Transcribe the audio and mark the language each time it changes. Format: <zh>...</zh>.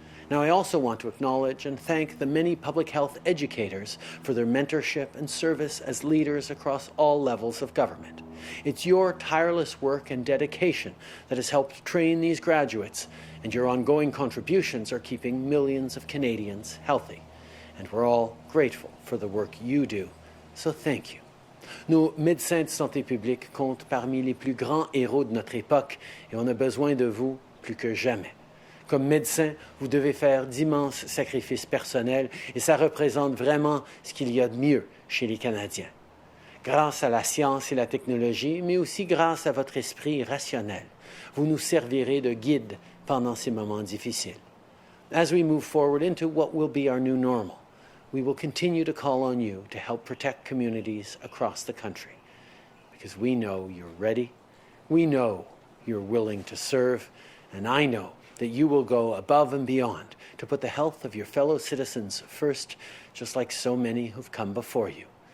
<en>Now, I also want to acknowledge and thank the many public health educators for their mentorship and service as leaders across all levels of government. It's your tireless work and dedication that has helped train these graduates, and your ongoing contributions are keeping millions of Canadians healthy. And we're all grateful for the work you do, so thank you.</en> <fr>Nos médecins de santé publique comptent parmi les plus grands héros de notre époque et on a besoin de vous plus que jamais. Comme médecin, vous devez faire d'immenses sacrifices personnels et ça représente vraiment ce qu'il y a de mieux chez les Canadiens. Grâce à la science et la technologie, mais aussi grâce à votre esprit rationnel, vous nous servirez de guide pendant ces moments difficiles.</fr> <en>As we move forward into what will be our new normal, we will continue to call on you to help protect communities across the country because we know you're ready, we know you're willing to serve, and I know that you will go above and beyond to put the health of your fellow citizens first, just like so many who've come before you.</en>